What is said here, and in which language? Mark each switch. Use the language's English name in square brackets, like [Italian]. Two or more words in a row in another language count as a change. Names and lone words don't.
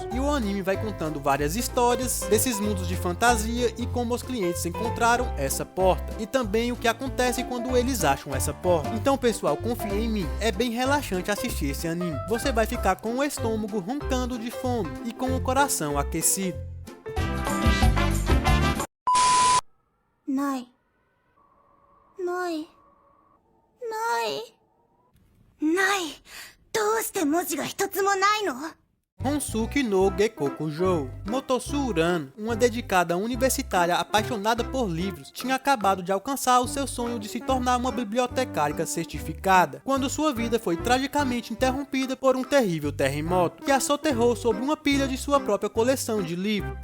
[Portuguese] E o anime vai contando várias histórias desses mundos de fantasia e como os clientes encontraram essa porta. E também o que acontece quando eles acham essa porta. Então pessoal, confia em mim, é bem relaxante assistir esse anime. Você vai ficar com o estômago roncando de fome e com o coração aquecido. [Japanese] Nai. Nai. Nai. Nai. どうして文字が一つもないの? Honsuki no Gekokujou. [Portuguese] Motosu Urano, uma dedicada universitária apaixonada por livros, tinha acabado de alcançar o seu sonho de se tornar uma bibliotecária certificada, quando sua vida foi tragicamente interrompida por um terrível terremoto, que a soterrou sobre uma pilha de sua própria coleção de livros.